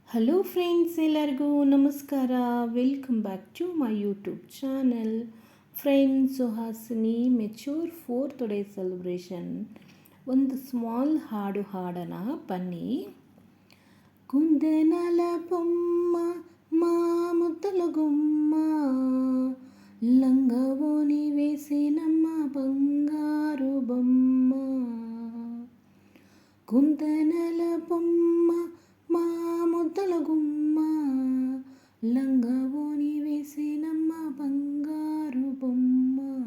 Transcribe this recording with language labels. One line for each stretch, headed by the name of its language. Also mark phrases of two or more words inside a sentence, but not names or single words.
English: hello friends,
Kannada: ಎಲ್ಲರಿಗೂ ನಮಸ್ಕಾರ.
English: welcome back to my YouTube channel.
Kannada: ಫ್ರೆಂಡ್ಸ್, ಸುಹಾಸಿನಿ
English: mature 4th day celebration
Kannada: ಒಂದು ಸ್ಮಾಲ್ ಹಾಡು ಹಾಡೋಣ ಬನ್ನಿ.
Telugu: కుందెనల పొమ్మ మా ముద్దల గుమ్మ, లంగవోని వేసినమ్మ బంగారు బొమ్మ. కుందెనల పొమ్మ మా ముద్దల గుమ్మ, లంగవోని వేసినమ్మ బంగారు బొమ్మ.